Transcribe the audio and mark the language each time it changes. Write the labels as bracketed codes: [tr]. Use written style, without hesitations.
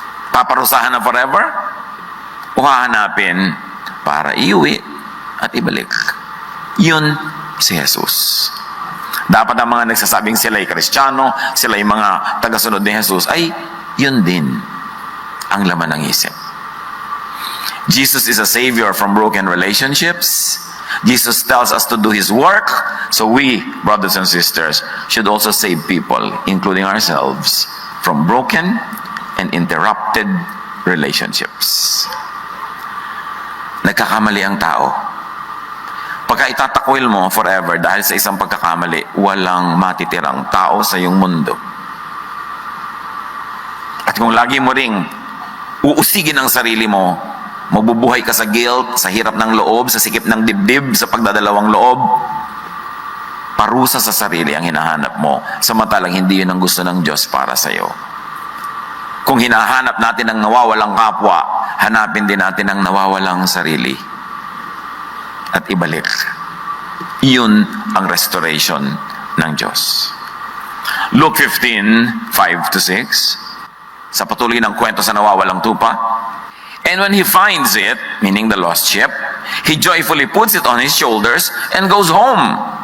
[tl] Paparusahan na forever? O hahanapin para iuwi at ibalik? Yun si Jesus. Dapat ang mga nagsasabing sila'y Kristiyano, sila'y mga tagasunod ni Jesus, ay yun din ang laman ng isip. [en] Jesus is a savior from broken relationships. Jesus tells us to do His work, so we, brothers and sisters, should also save people, including ourselves, from broken and interrupted relationships. [tl] Nagkakamali ang tao. Pagka itatakwil mo forever dahil sa isang pagkakamali, walang matitirang tao sa iyong mundo. At kung lagi mo ring uusigin ang sarili mo, mabubuhay ka sa guilt, sa hirap ng loob, sa sikip ng dibdib, sa pagdadalawang loob, parusa sa sarili ang hinahanap mo, samantalang hindi yun ang gusto ng Diyos para sa iyo. Kung hinahanap natin ang nawawalang kapwa, hanapin din natin ang nawawalang sarili at ibalik. Yun ang restoration ng Diyos. [en] Luke 15:5-6, [tl] sa patuloy ng kwento sa nawawalang tupa, [en] and when he finds it, meaning the lost sheep, he joyfully puts it on his shoulders and goes home.